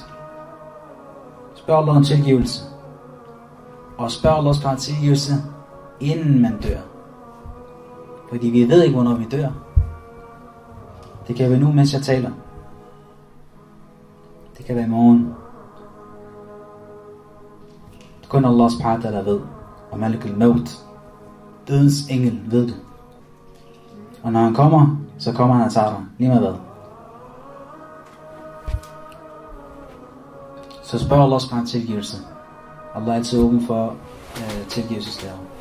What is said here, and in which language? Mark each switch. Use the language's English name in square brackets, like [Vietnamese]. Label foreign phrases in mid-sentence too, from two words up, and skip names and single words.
[Danish] Spørg Allah om tilgivelse. Og spørg Allah om tilgivelse, inden man dør. Fordi vi ved ikke, hvornår vi dør. Det kan være nu, mens jeg taler. Det kan være i morgen. Kun Allah [Arabic] سبحانه وتعالى [Danish] ved. Og [Arabic] ملك الموت, [Danish] dødens engel, ved det. Og når han kommer, så kommer han og tager dig. Lige med hvad. Så spørg Allah subhanahu om tilgivelse. Allah er altid åben for tilgivelseslærer.